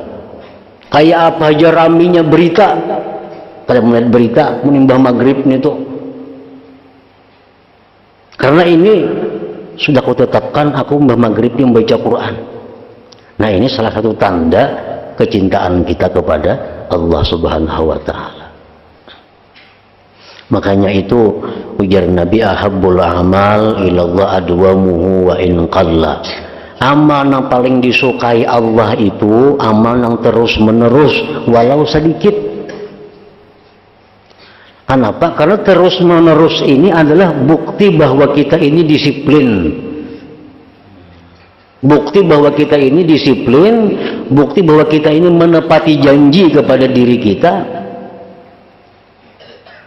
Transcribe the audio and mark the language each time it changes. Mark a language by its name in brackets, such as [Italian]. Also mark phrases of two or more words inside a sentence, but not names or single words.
[Indonesian] Kayak apa aja raminya berita, pada melihat berita menimbah maghrib itu. Karena ini sudah aku tetapkan aku mbah maghrib ini membaca Quran. Nah, ini salah satu tanda kecintaan kita kepada Allah [Arabic] سبحانه وتعالى. [Indonesian] Makanya itu ujar Nabi, [Arabic] أحب الأعمال إلى الله أدومها وإن قل. [Indonesian] Amal yang paling disukai Allah itu amal yang terus menerus walau sedikit. Kenapa? Karena terus menerus ini adalah bukti bahwa kita ini disiplin. Bukti bahwa kita ini disiplin, bukti bahwa kita ini menepati janji kepada diri kita.